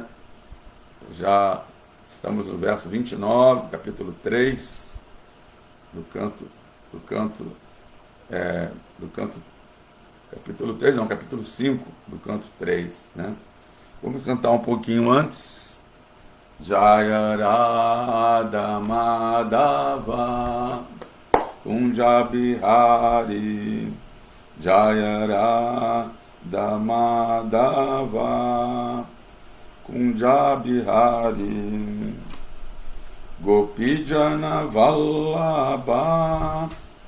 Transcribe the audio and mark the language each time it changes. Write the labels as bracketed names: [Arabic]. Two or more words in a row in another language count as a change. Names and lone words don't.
[Portuguese] Já estamos no verso 29 do capítulo 3 capítulo 5 do canto 3, né? Vamos cantar um pouquinho antes. [Sanskrit] Jaya Radha Madhava Kunja Bihari, Jaya Radha Madhava Kunja Bihari, Gopijana Vallabha